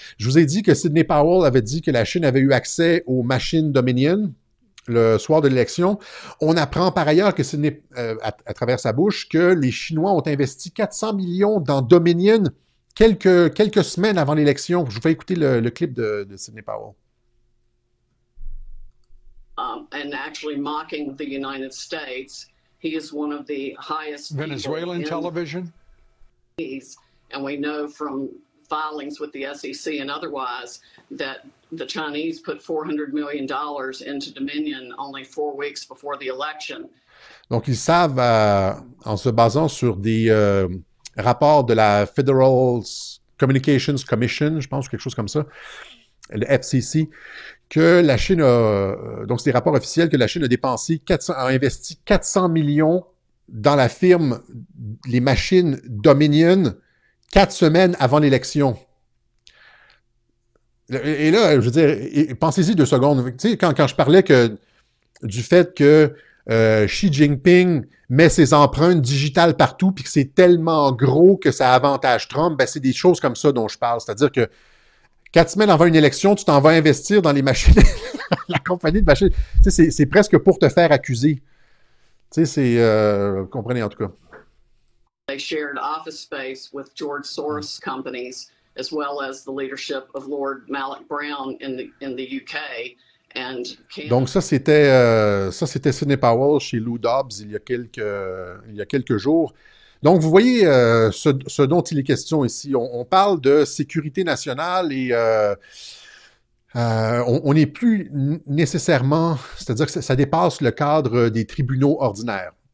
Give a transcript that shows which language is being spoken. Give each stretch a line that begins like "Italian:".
French: Je vous ai dit que Sidney Powell avait dit que la Chine avait eu accès aux machines Dominion le soir de l'élection. On apprend par ailleurs que Sidney, à travers sa bouche, que les Chinois ont investi 400 millions dans Dominion quelques semaines avant l'élection. Je vous fais écouter le clip de Sidney Powell.
English: And actually mocking the United States. He is one of the highest Venezuelan television. And we know from filings with the SEC and otherwise that the Chinese put $400 million into Dominion only 4 weeks before the election.
French: Donc, ils savent, en se basant sur des rapports de la Federal Communications Commission, je pense, quelque chose comme ça, le FCC, que la Chine a, donc c'est des rapports officiels, que la Chine a investi 400 millions dans la firme, les machines Dominion, 4 semaines avant l'élection. Et là, je veux dire, pensez-y 2 secondes. Tu sais, quand je parlais du fait que Xi Jinping met ses empreintes digitales partout, puis que c'est tellement gros que ça avantage Trump, ben c'est des choses comme ça dont je parle. C'est-à-dire que 4 semaines avant une élection, tu t'en vas investir dans les machines, la compagnie de machines. Tu sais, c'est presque pour te faire accuser. Tu sais, vous comprenez en tout cas.
English: They shared office space with George Soros companies, as well as the leadership of Lord Malloch Brown in the UK.
French: Donc ça c'était Sidney Powell chez Lou Dobbs il y a quelques jours. Donc, vous voyez ce dont il est question ici. On parle de sécurité nationale et on n'est plus nécessairement, c'est-à-dire que ça dépasse le cadre des tribunaux ordinaires.